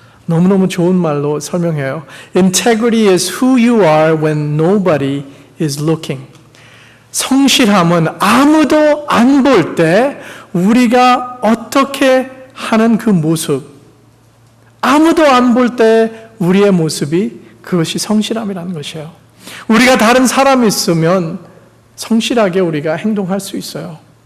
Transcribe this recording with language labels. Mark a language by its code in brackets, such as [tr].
[ko] 너무너무 좋은 말로 설명해요. [en] Integrity is who you are when nobody is looking. [ko] 성실함은 아무도 안 볼 때 우리가 어떻게 하는 그 모습, 아무도 안 볼 때 우리의 모습이, 그것이 성실함이라는 것이에요. 우리가 다른 사람이 있으면 성실하게 우리가 행동할 수 있어요.